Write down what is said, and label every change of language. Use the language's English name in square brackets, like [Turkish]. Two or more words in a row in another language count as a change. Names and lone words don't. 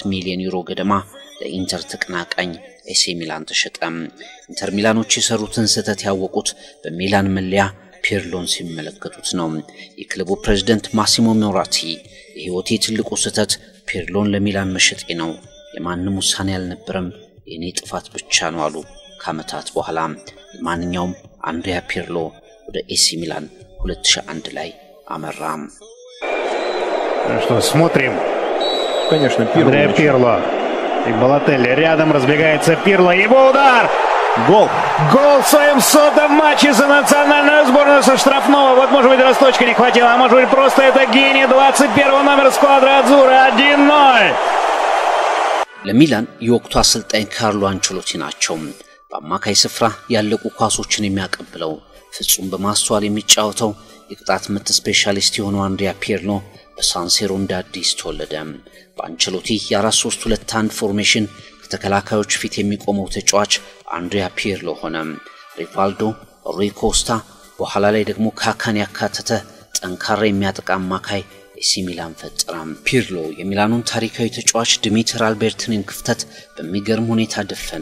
[Amharic] ሚሊዮን ዩሮ ገደማ ለኢንተር ተቀናቃኝ ኤሲ ሚላን ተሸጠ ኢንተር ሚላኖች የሰሩትን ስህተት ያወቁት በሚላን መለያ ፒርሎን ሲመለከቱት ነው የክለቡ ፕሬዝዳንት ማሲሞ ሞራቲ የህይወቴ ትልቁ ስህተት ፒርሎን ለሚላን መሸጤ ነው የማንንም ውሳኔ አልነበረም የኔ ጥፋት ብቻ ነው አሉ ከዓመታት በኋላ ማንኛውም አንድሪያ ፒርሎ ወደ ኤሲ ሚላን 2001 ላይ አመራም [Russian] Что смотрим. Конечно, Андреа Пирло. И Балотелли рядом разбегается Пирло. Его удар. Гол. Гол в своем 100-м матче за национальную сборную со штрафного. Вот, может быть, росточка не хватило. А может быть, просто это гений 21 номер [Italian] squadra Azzurra. [Russian] 1-0. [Amharic] ለሚላን የወቅቱ አሰልጣኝ ካርሎ አንቸሎቲ ናቸው በአማካይ ስፍራ ያለቁ ኳሶችን የሚያቀብለው ፍጹም በማስተዋል የሚጫወተው የቅጣት ምት ስፔሻሊስት የሆነው አንድሪያ ፒርሎ በሳንሴሮ እንዳዲስ ተወለደ በአንቸሎቲ የ4-3-2-1 ፎርሜሽን ከተከላካዮች ፊት የሚቆመው ተጫዋች አንድሪያ ፒርሎ ሆነ ሪቫልዶ ሩይ ኮስታ በኋላ ላይ ደግሞ ካካን ያካተተ ጠንካራ የሚያጠቃ አማካይ ኤሲ ሚላን ፈጠራም ፒርሎ የሚላኑን ታሪካዊ ተጫዋች ዲሚትር አልቤርቲኒን ክፍተት በሚገርም ሁኔታ ደፈነ